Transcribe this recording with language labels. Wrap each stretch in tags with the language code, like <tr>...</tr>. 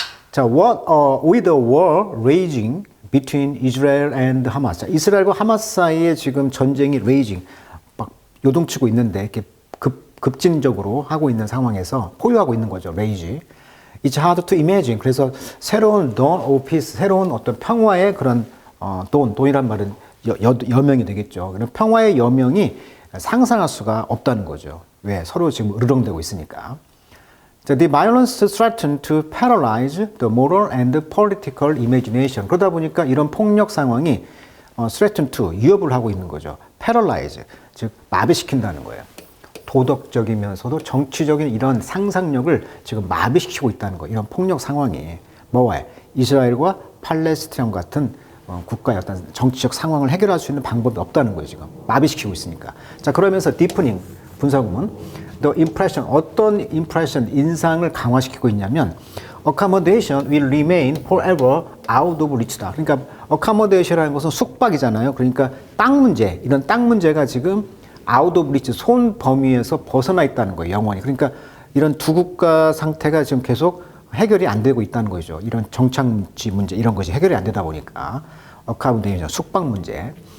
<ko>자,</ko> <en>with the war raging between Israel and Hamas.</en> <ko>자, 이스라엘과 하마스 사이에 지금 전쟁이 raging, 막 요동치고 있는데 이렇게 급진적으로 하고 있는 상황에서 포효하고 있는 거죠.</ko> <en>rage. It's hard to imagine.</en> <ko>그래서 새로운</ko> <en>dawn of peace,</en> <ko>새로운 어떤 평화의 그런 dawn이란 말은 여명이 되겠죠. 그럼 평화의 여명이 상상할 수가 없다는 거죠. 왜? 서로 지금 으르렁대고 있으니까.</ko> <en>The violence threatened to paralyze the moral and political imagination.</en> <ko>그러다 보니까 이런 폭력 상황이</ko> <en>threaten to,</en> <ko>위협을 하고 있는 거죠. paralyze, 즉 마비시킨다는 거예요. 도덕적이면서도 정치적인 이런 상상력을 지금 마비시키고 있다는 거예요. 이런 폭력 상황이 뭐와요? 이스라엘과 팔레스타인 같은 국가의 어떤 정치적 상황을 해결할 수 있는 방법이 없다는 거예요. 지금 마비시키고 있으니까.</ko> <en>자, 그러면서 deepening 분사구문 the impression, 어떤 impression,</en> <ko>인상을 강화시키고 있냐면</ko> <en>accommodation will remain forever out of reach다.</en> <ko>그러니까 accommodation이라는 것은 숙박이잖아요. 그러니까 땅 문제, 이런 땅 문제가 지금</ko> <en>out of reach,</en> <ko>손 범위에서 벗어나 있다는 거예요. 영원히. 그러니까 이런 두 국가 상태가 지금 계속 해결이 안 되고 있다는 거죠. 이런 정착지 문제, 이런 것이 해결이 안 되다 보니까 accommodation, 숙박 문제.</ko>